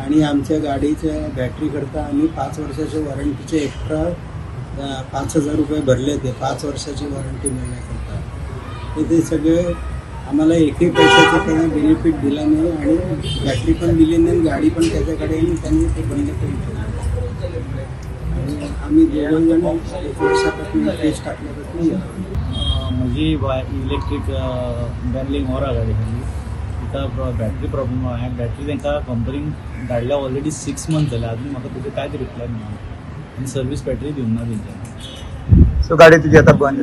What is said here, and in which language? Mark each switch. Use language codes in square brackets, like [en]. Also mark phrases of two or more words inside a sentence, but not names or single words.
[mr] आणि आमच्या गाडीच्या बॅटरीकरता आम्ही 5 वर्षाच्या वॉरंटीचे एक्स्ट्रा 5,000 रुपये भरले होते 5 वर्षाची वॉरंटी मिळण्याकरता. ते सगळे आम्हाला एकही पैशाचा त्यांना बेनिफिट दिला नाही आणि बॅटरी पण दिली नाही. गाडी पण त्याच्याकडे त्यांनी ते बंद करून ठेवलं. आणि आम्ही 2 जण 1 वर्षापासून केस टाकल्यापासून [kok] म्हजी इलेक्ट्रीक बँगलिंग ऑरा गाडी आसली. तिका [en] battery problem [kok] आहे. बॅटरी तांकां कंपनीन धाडल्या [en] already 6 month [kok] जाले. अजून म्हाका तुजें कांयच रिप्लाय ना आनी [en] service battery [kok] दिवना तेंच्यानी. [mr] सो गाडी तुझी आता बंद?